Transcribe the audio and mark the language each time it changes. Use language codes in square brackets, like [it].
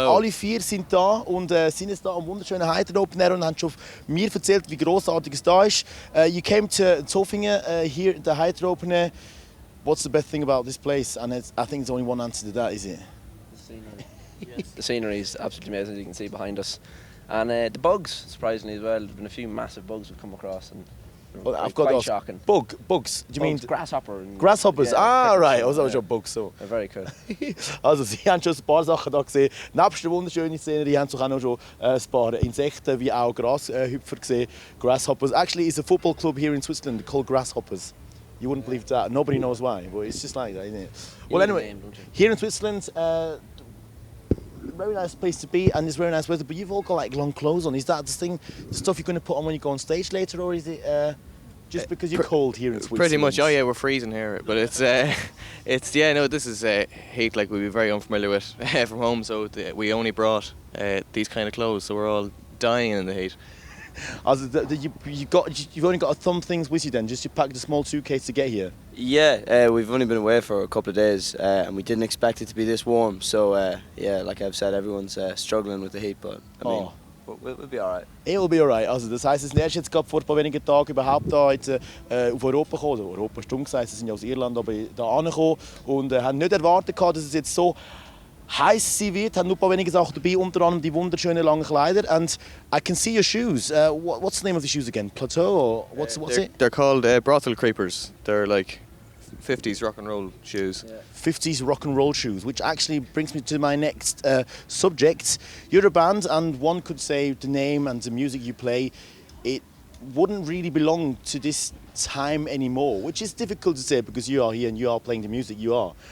[de] Alle vier sind da und sind jetzt da am wunderschönen Heitere Open Air und haben schon mir erzählt, wie großartig es da ist. [en] You came to Zofingen here at the Heitere Open Air. What's the best thing about this place? And I think there's only one answer to that, is it? The scenery. Yes. The scenery is absolutely amazing, as you can see behind us. And the bugs, surprisingly as well. There's been a few massive bugs we've come across, and well, I've got quite shocking. Bugs? Do you bugs, mean grasshopper? Grasshoppers? Yeah, Right. [de] Also schon Bugs so. [en] Very cool. [de] Also Sie haben schon ein paar Sachen da gesehen. Nebst der wunderschönen Szenerie haben Sie auch noch schon ein paar Insekten wie auch Grashüpfer gesehen. [en] Grasshoppers. Actually, it's a football club here in Switzerland called Grasshoppers. You wouldn't believe that. Nobody knows why, but it's just like that, isn't it? Well, anyway, here in Switzerland. Very nice place to be and it's very nice weather, but you've all got like long clothes on. Is that the thing, the stuff you're going to put on when you go on stage later, or is it just because you're cold here in Switzerland? Pretty much. Oh yeah, we're freezing here, but it's yeah, no, this is heat like we'd be very unfamiliar with from home, so we only brought these kind of clothes, so we're all dying in the heat. Also, you've only got some things with you then, just you packed a small suitcase to get here? Yeah, we've only been away for a couple of days and we didn't expect it to be this warm, so yeah, like I've said, everyone's struggling with the heat, but I mean, we'll be alright. It will be alright, [de] also das heisst, es ist jetzt gerade vor ein paar wenigen Tagen überhaupt da jetzt, auf Europa gekommen, also Europa ist dumm gesagt, sie sind ja aus Irland, aber da angekommen und haben nicht erwartet gehabt, dass es jetzt so heiß sie wird, haben nur ein paar wenige Sachen dabei, unter anderem die wunderschönen langen Kleider. [en] And I can see your shoes. What's the name of the shoes again? Plateau or what's it? They're called brothel creepers. They're like 50s rock and roll shoes. Yeah. 50s rock and roll shoes, which actually brings me to my next subject. You're a band, and one could say the name and the music you play, it wouldn't really belong to this time anymore, which is difficult to say because you are here and you are playing the music you are.